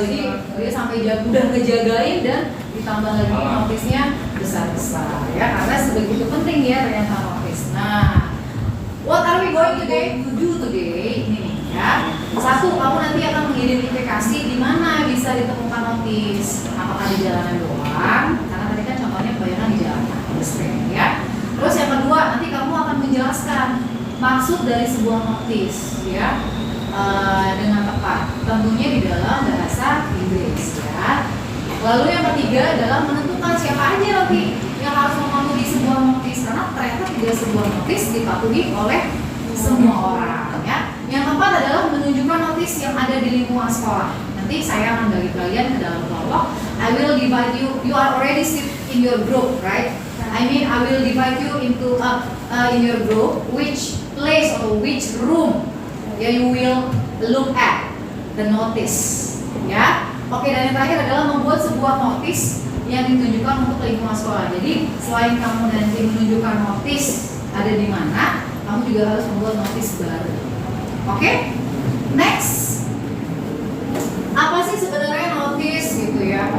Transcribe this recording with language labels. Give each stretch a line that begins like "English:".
Indonesian: Jadi dia sampai udah ngejagain dan ditambah lagi notisnya besar-besar ya, karena sebegitu penting ya ternyata notis.
English: Nah, what are we going to do today?
Indonesian: Ini nih ya. Satu, kamu nanti akan mengidentifikasi di mana bisa ditemukan notis. Apakah di jalanan doang? Karena tadi kan contohnya kebanyakan di jalanan, street ya. Terus yang kedua, nanti kamu akan menjelaskan maksud dari sebuah notis ya. Dengan tepat, tentunya di dalam bahasa Inggris ya. Lalu yang ketiga adalah menentukan siapa aja nanti yang harus mematuhi sebuah notis, karena ternyata tidak sebuah notis dipatuhi oleh semua orang ya. Yang keempat adalah menunjukkan notis yang ada di lingkungan sekolah. Nanti saya akan bagi kalian ke dalam kelompok.
English: I will divide you. You are already sit in your group, right? I mean, I will divide you into in your group which place or which room you will look at the notice, ya.
Indonesian: Oke, dan yang terakhir adalah membuat sebuah notis yang ditunjukkan untuk lingkungan sekolah. Jadi selain kamu nanti menunjukkan notis ada di mana, kamu juga harus membuat notis baru. Oke, next. Apa sih sebenarnya notis gitu ya?